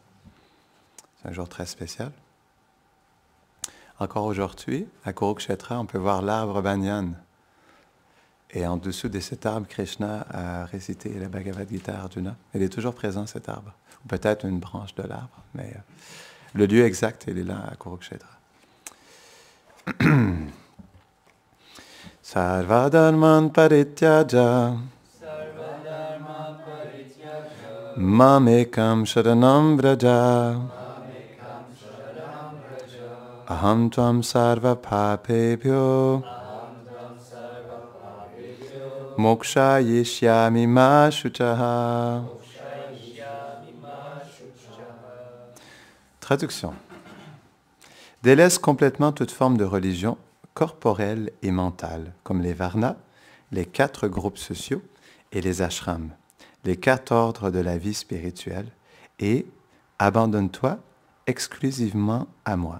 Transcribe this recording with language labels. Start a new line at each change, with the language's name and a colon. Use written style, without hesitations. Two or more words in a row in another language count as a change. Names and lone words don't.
French: C'est un jour très spécial. Encore aujourd'hui, à Kurukshetra, on peut voir l'arbre banyan. Et en dessous de cet arbre, Krishna a récité la Bhagavad Gita à Arjuna. Il est toujours présent, cet arbre. Ou peut-être une branche de l'arbre, mais le lieu exact, il est là, à Kurukshetra.
Sanskrit: Sarvadharman parityaja mamekam sharanam vraja aham tvam sarva papebhyo moksha yishyami ma shuchaha.
French: Traduction. Délaisse complètement toute forme de religion corporelle et mentale, comme les varnas, les 4 groupes sociaux et les ashrams, les 4 ordres de la vie spirituelle, et abandonne-toi exclusivement à moi.